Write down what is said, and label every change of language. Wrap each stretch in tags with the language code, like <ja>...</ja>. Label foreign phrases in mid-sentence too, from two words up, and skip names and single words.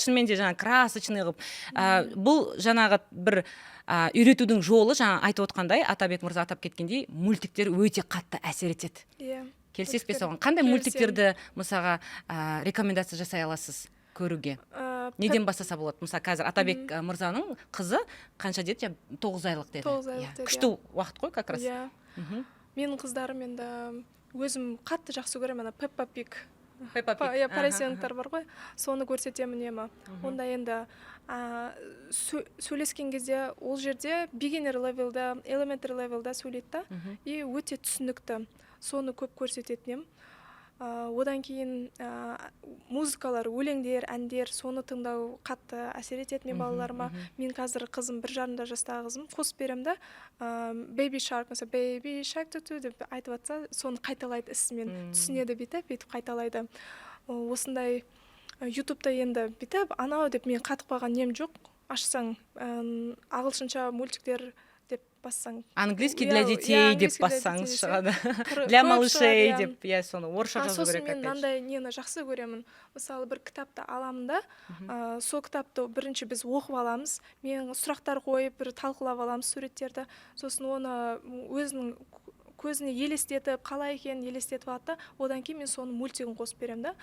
<kk>Шынымен де жаңа красочный қылып. Бұл жаңағы бір үйретудің жолы, жаңа айтып отқандай, Атабек мырза атап кеткендей, мультиктер өте қатты әсер етеді. Келісесіз бе соған? Қандай мультиктерді мысалға рекомендация жасай аласыз көруге? Неден бастаса болады? Мысалы қазір Атабек мырзаның қызы қанша деді? 9 айлық деді. 9 айлық деді. Күшті уақыт қой</kk> <ru>как раз.</ru> <kk>Менің қыздарым енді өзім қатты жақсы көремін, Пеппа Пиг. Поросенктар бар ғой, соны көрсетемін ема. Онда енді сөйлескен кезде ол жерде</kk> <en>beginner levelда, elementary levelда</en> <kk>сөйлейді да, и өте түсінікті. Соны көп көрсететінем. Одан кейін музыкалар, өлеңдер, әндер, соны тыңдау қатты әсер етеді мен балаларыма. Мен қазір қызым 1,5 жастағы қызым, қосып берем да,</kk> <en>baby shark,</en> <kk>mesela</kk> <en>baby shark</en> <kk>деп айтып жатса, соны қайталайды ісімен, түсінеді бүйтіп қайталайды. Осындай ютубта енді бүйтіп анау деп мен қатып қалған нем жоқ. Ашсаң ағылшынша мультиктер деп бассаң,</kk> <ru>английский для детей</ru> <kk>деп бассаңыз шығады,</kk> <ru>для малышей</ru> <kk>деп, соны орысша жазу керек. Сосын мен мынандай нені жақсы көремін. Мысалы бір кітапты аламын да, сол кітапты бірінші біз оқып аламыз, мен сұрақтар қойып бір талқылап аламыз суреттерді, сосын оны өзінің көзіне елестетіп, қалай екенін елестетіп алады да, одан кейін мен соның мультигін қосып берем да.</kk>